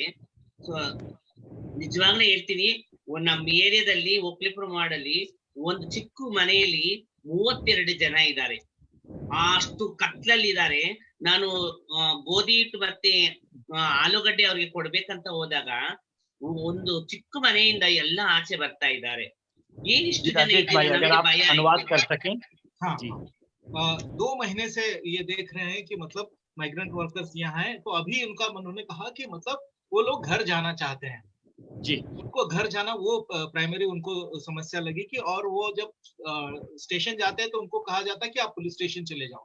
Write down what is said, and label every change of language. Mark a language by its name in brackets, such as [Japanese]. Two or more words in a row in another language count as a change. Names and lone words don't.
[Kannada] ನಿಜವಾಗ್ಲೂ ಹೇಳ್ತೀನಿ, ನಮ್ಮ ಏರಿಯಾದಲ್ಲಿ ಓಕ್ಲಿಪುರಂ ವಾರ್ಡಲ್ಲಿ ಒಂದು ಚಿಕ್ಕ ಮನೆಯಲ್ಲಿ 32 ಜನ ಇದ್ದಾರೆ. ಅಷ್ಟು ಕತ್ಲಲ್ಲಿದ್ದಾರೆ. ನಾನು ಗೋಧಿ ಹಿಟ್ಟು ಮತ್ತೆ ಆಲೂಗಡ್ಡೆ ಅವ್ರಿಗೆ ಕೊಡ್ಬೇಕಂತ ಹೋದಾಗ ಒಂದು ಚಿಕ್ಕ ಮನೆಯಿಂದ ಎಲ್ಲ ಆಚೆ ಬರ್ತಾ ಇದ್ದಾರೆ. ಏನಿಷ್ಟು ಜನ [Hindi] राजेश भाई, अगर आप [Kannada] ಭಯ [Hindi] अनुवाद कर सकें। हाँ जी। 2 महीने से ये देख रहे हैं कि मतलब [English] migrant workers [Hindi] यहाँ हैं, तो अभी उनका उन्होंने कहा कि मतलब वो लोग घर जाना चाहते हैं जी। उनको घर जाना वो प्राइमरी उनको समस्या लगी कि, और वो जब स्टेशन जाते हैं तो उनको कहा जाता है कि आप [English] police station [Hindi] चले जाओ।